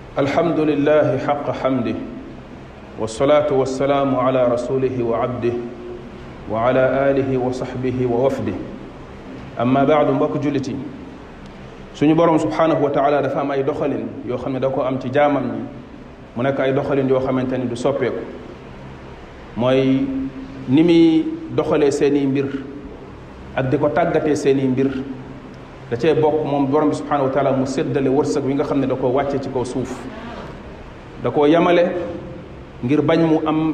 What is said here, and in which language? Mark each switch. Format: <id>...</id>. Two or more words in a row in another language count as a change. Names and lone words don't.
<ar>الحمد لله حق حمده والصلاة والسلام على رسوله وعبده وعلى آله وصحبه ووفده أما بعد</ar> <wo>mbokk jullit yi suñu borom</wo> <ar>سبحانه وتعالى</ar> <wo>dafa am ay doxalin yoo xam ne da ko am ci jaamam ñi mu nekk ay doxalin yoo xamante ni du soppeeku mooy ni muy doxalee seeni mbir ak di ko tàggatee seeni mbir da cee bokk moom borom bi</wo> <ar>سبحانه وتعالى</ar> <wo>mu séddale wërsëg wi nga xam ne da koo wàcce ci kaw suuf da koo yamale ngir bañ mu am</wo>